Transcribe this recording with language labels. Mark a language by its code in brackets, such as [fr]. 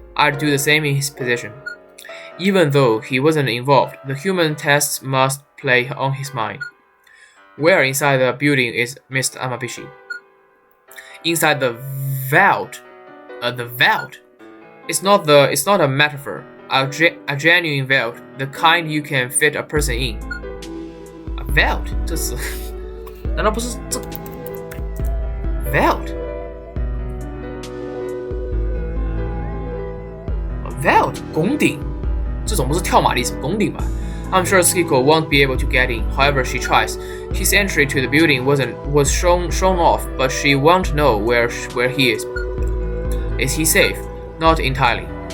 [en] I'd do the same in his position. Even though he wasn't involved, the human tests must play on his mind. Where inside the building is Mr. Amabishi? Inside the vault. The vault? It's not a metaphor. A genuine vault, the kind you can fit a person in. A vault? [zh] 这是难道不是这 vault? A vault 拱顶，这种不是跳马的意思，拱顶吧？ [en] I'm sure Skiko won't be able to get in. However, she tries. His entry to the building was shown off, but she won't know where he is. Is he safe? Not entirely.